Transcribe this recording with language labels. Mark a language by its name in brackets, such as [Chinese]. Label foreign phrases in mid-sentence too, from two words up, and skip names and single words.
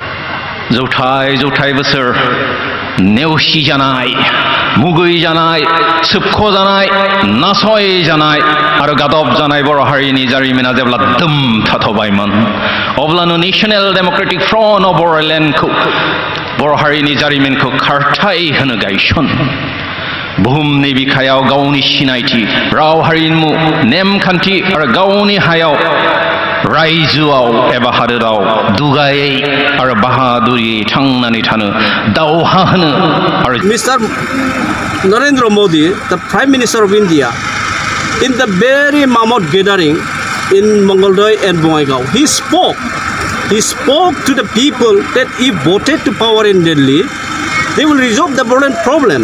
[Bodo] जौथाय बोसोर नेवसि जानाय, मुगै जानाय, सोबख' जानाय, नासय जानाय आरो गादब जानाय बर' हारिनि जारिमिना जेब्ला दोम थाथ'बायमोन, अब्लानो नेशनेल डेम'क्रेटिक फ्रन्ट अफ बर'लेण्डखौ, बर' हारिनि जारिमिनखौ खारथाय होनो गायसन। बुहुमनि बिखायाव गावनि सिनायथि, राव हारिमु, नेमखान्थि आरो गावनि हायाव, रायजोआव एबा हादोराव दुगायै आरो बाहादुरियै थांनानै थानो दावहा होनो आरो [English] Mr. Narendra Modi, the Prime Minister of India, in the very mammoth gathering in Mangoldoi and Bongaigaon, he spoke to the people that if voted to power in Delhi, they will resolve the problem.